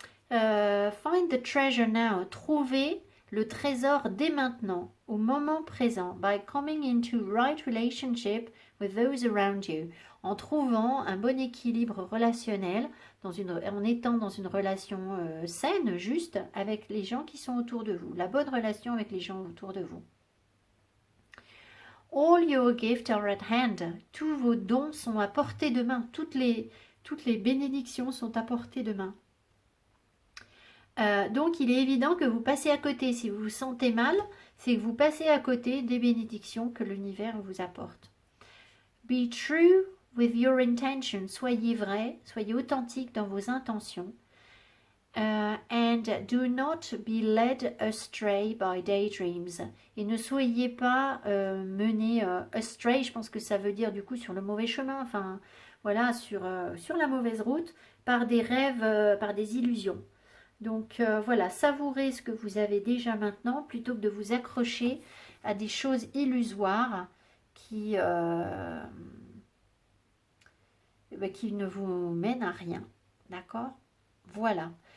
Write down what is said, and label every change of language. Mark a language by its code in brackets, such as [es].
[en] Find the treasure now. [fr] Trouvez le trésor dès maintenant, au moment présent, [en] by coming into right relationship with those around you, [fr] en trouvant un bon équilibre relationnel, en étant dans une relation saine, juste, avec les gens qui sont autour de vous, la bonne relation avec les gens autour de vous. [en] All your gifts are at hand. [fr] Tous vos dons sont à portée de main. Toutes les bénédictions sont à portée de main. Donc il est évident que vous passez à côté. Si vous vous sentez mal, c'est que vous passez à côté des bénédictions que l'univers vous apporte. [en] Be true with your intention. [fr] Soyez vrai, soyez authentique dans vos intentions. [en] And do not be led astray by daydreams. [fr] Et ne soyez pas menés astray, je pense que ça veut dire du coup sur le mauvais chemin, enfin voilà, sur la mauvaise route, par des rêves, par des illusions. Donc voilà, savourez ce que vous avez déjà maintenant plutôt que de vous accrocher à des choses illusoires qui ne vous mènent à rien. D'accord? Voilà.